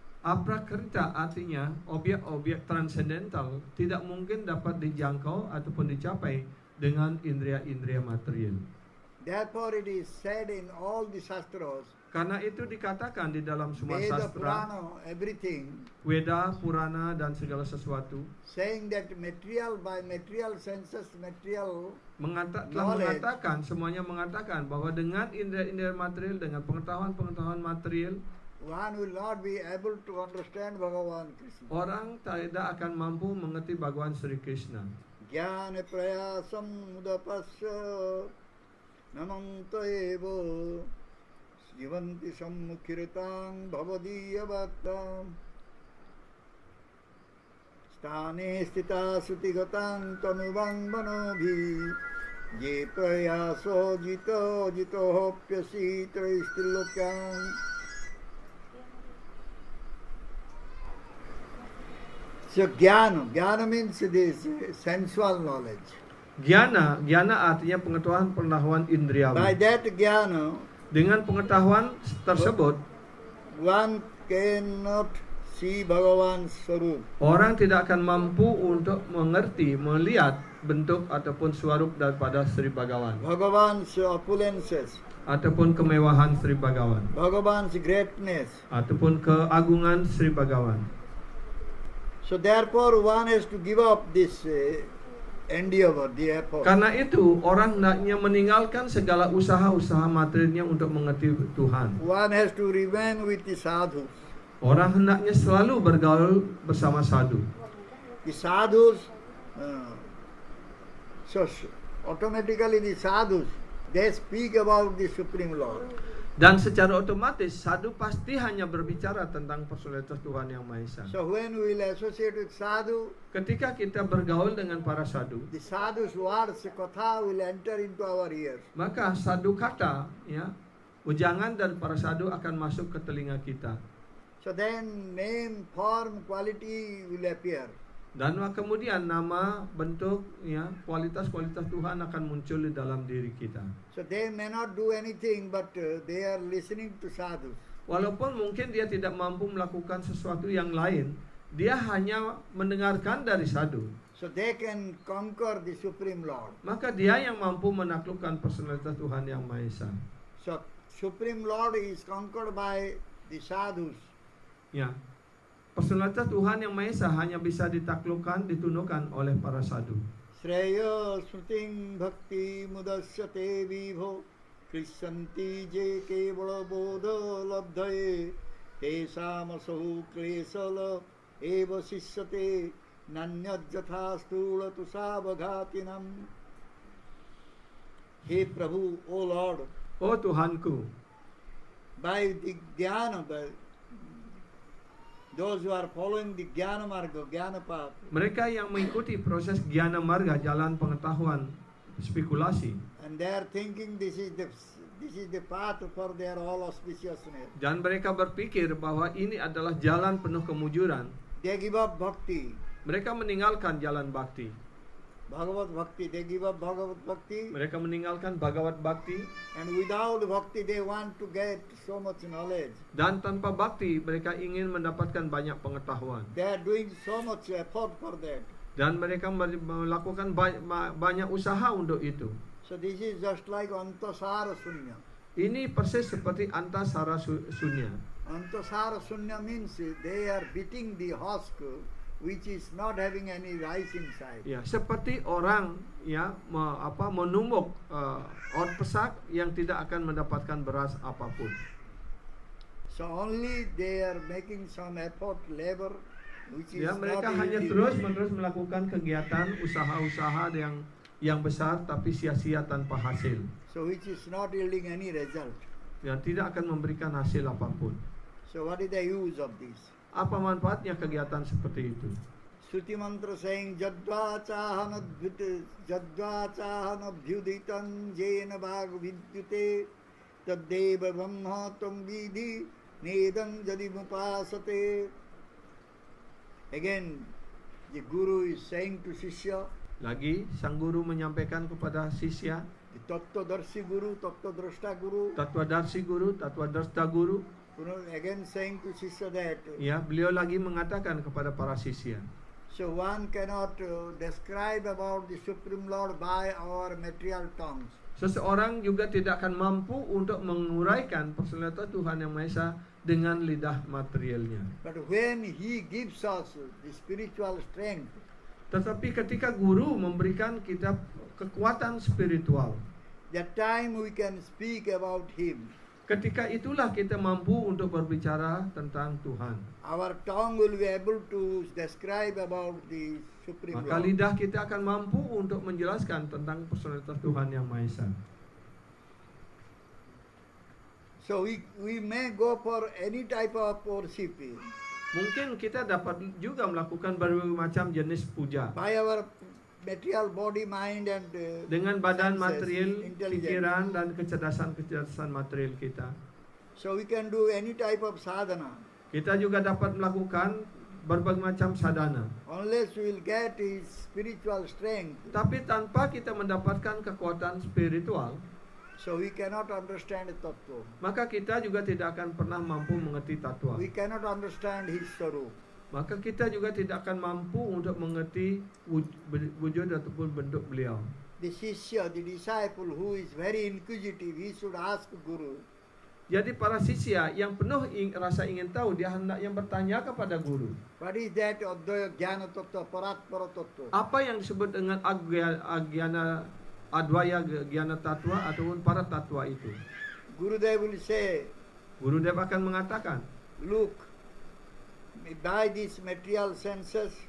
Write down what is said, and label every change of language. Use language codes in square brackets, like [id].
[id] Aprakrita artinya objek-objek transendental tidak mungkin dapat dijangkau ataupun dicapai dengan indera-indera material. [en] Therefore it is said in all the shastras, [id] Karena itu dikatakan di dalam semua Veda, sastra, [en] Purana, everything, [id] Weda, Purana dan segala sesuatu [en] saying that by material senses, material [id] telah [en] knowledge, [id] mengatakan, semuanya mengatakan bahwa dengan indera-indera material, dengan pengetahuan-pengetahuan material, [en] one will not be able to understand Bhagavan Krishna. [id] orang tidak akan mampu mengerti Bhagavan Sri Krishna. [sa] Jnana prayasam mudapasya namanta eva jivanti sammukhiritang bhavadiya bhattam stane stita sutigatang tanuvang manobhi je prayaso jito hopyasi traistilokang. [en] So jnana means this sensual knowledge. [id] Jnana artinya pengetahuan indriawi. [en] By that jnana, [id] Dengan pengetahuan tersebut, [en] one cannot see Bhagavan's Swarup. [id] orang tidak akan mampu untuk mengerti, melihat bentuk ataupun swarup daripada Sri Bhagavan, [en] Bhagavan's opulences, [id] ataupun kemewahan Sri Bhagavan, [en] Bhagavan's greatness. [id] ataupun keagungan Sri Bhagavan. [en] So therefore one has to give up this endeavor, the effort. [id] Karena itu orang hendaknya meninggalkan segala usaha-usaha materialnya untuk mengerti Tuhan. [en] One has to remain with the sadhus. [id] Orang hendaknya selalu bergaul bersama sadhu. [en] The sadhus, so automatically the sadhus, they speak about the Supreme Lord. [id] Dan secara otomatis sadhu pasti hanya berbicara tentang personalitas Tuhan Yang Maha Esa. [en] So when we will associate with sadhu, [id] Ketika kita bergaul dengan para sadhu, [en] the sadhu's words, katha will enter into our ears. [id] maka sadhu kata, ya, ujangan dari para sadhu akan masuk ke telinga kita. [en] So then name, form, quality will appear. [id] Dan kemudian nama, bentuk, ya, kualitas-kualitas Tuhan akan muncul di dalam diri kita. [en] So they may not do anything, but they are listening to sadhus. [id] Walaupun mungkin dia tidak mampu melakukan sesuatu yang lain, dia hanya mendengarkan dari sadhu. [en] So they can conquer the Supreme Lord. [id] Maka dia yang mampu menaklukkan personalitas Tuhan Yang Maha Esa. [en] So Supreme Lord is conquered by the sadhus. [id] Ya. Personalitas Tuhan Yang Maha Esa hanya bisa ditaklukkan, ditundukkan oleh para sadhu. [sa] Shreya sruting bhakti mudasyate vibho krisyanti je kevara bodha labdhaye tesam asahu klesala eva sisyate nanyajatha stula tusabaghatinam. [en] He Prabhu, O Lord, [id] Oh Tuhanku, [en] by the jnana, those who are following the jnana marga, jnana path, [id] mereka yang mengikuti proses Jnana Marga, jalan pengetahuan, spekulasi, [en] and they are thinking this is the path for their all auspiciousness. [id] dan mereka berpikir bahwa ini adalah jalan penuh kemujuran, [en] They give up bhakti, [id] mereka meninggalkan jalan bakti. [en] Bhagavad Bhakti, they give up Bhagavad Bhakti, [id] Mereka meninggalkan Bhagavad Bhakti, [en] and without Bhakti they want to get so much knowledge. [id] dan tanpa bakti mereka ingin mendapatkan banyak pengetahuan. [en] They are doing so much effort for that. [id] Dan mereka melakukan banyak usaha untuk itu. [en] So this is just like Antasara Sunya. [id] Ini persis seperti Antasara Sunya. [en] Antasara Sunya means they are beating the husk which is not having any rice inside. [id] Ya, seperti orang ya menumbuk ot pesak yang tidak akan mendapatkan beras apapun. [en] So only they are making some effort, labor, which is [id] Ya, mereka [en] not [id] hanya [en] easy. [id] terus-menerus melakukan kegiatan usaha-usaha yang besar tapi sia-sia tanpa hasil. [en] So which is not yielding any result. [id] Yang tidak akan memberikan hasil apapun. [en] So what is the use of this? [id] Apa manfaatnya kegiatan seperti itu? [en] Shruti mantra saying [sa] jadva chahanabhyuditan jena bhag vidyute taddeva brahma tam vidhi nedam jadi mupasate. [en] Again, the Guru is saying to Shishya, [id] Lagi sang guru menyampaikan kepada sisya, [en] the Tattvadarshi Guru, Tattvadrashta Guru, [id] Tatwadarshi guru, Tatwadarshta guru, [en] again saying to Shishya that, [id] ya, beliau lagi mengatakan kepada para sisya. [en] so one cannot describe about the Supreme Lord by our material tongues. [id] Seseorang juga tidak akan mampu untuk menguraikan personalitas Tuhan Yang Maha Esa dengan lidah materialnya. [en] But when He gives us the spiritual strength, [id] Tetapi ketika guru memberikan kita kekuatan spiritual, [en] that time we can speak about Him. [id] ketika itulah kita mampu untuk berbicara tentang Tuhan. [en] Our tongue will be able to describe about the Supreme [id] Maka [en] Lord. [id] lidah kita akan mampu untuk menjelaskan tentang personalitas Tuhan Yang Maha Esa. [en] So we may go for any type of worship [id] Mungkin kita dapat juga melakukan berbagai macam jenis puja [en] by our material body, mind and [id] dengan badan [en] senses, [id] material, [en] intelligence. [id] pikiran dan kecerdasan material kita. [en] So we can do any type of sadhana. [id] Kita juga dapat melakukan berbagai macam sadhana. [en] Unless we will get His spiritual strength, [id] Tapi tanpa kita mendapatkan kekuatan spiritual, [en] so we cannot understand Tattva. [id] maka kita juga tidak akan pernah mampu mengerti tatwa. [en] We cannot understand His Sarup. [id] Maka kita juga tidak akan mampu untuk mengerti wujud ataupun bentuk beliau. [en] The Shishya, the disciple who is very inquisitive, he should ask Guru, [id] Jadi para sisya yang penuh rasa ingin tahu, dia hendak yang bertanya kepada guru. [en] what is that Advaya Jnana Tattva, Paratpara Tattva? [id] Apa yang disebut dengan Advaya Gyana Tatwa ataupun para tatwa itu? [en] Gurudev will say, [id] Gurudev akan mengatakan, [en] look, by these material senses,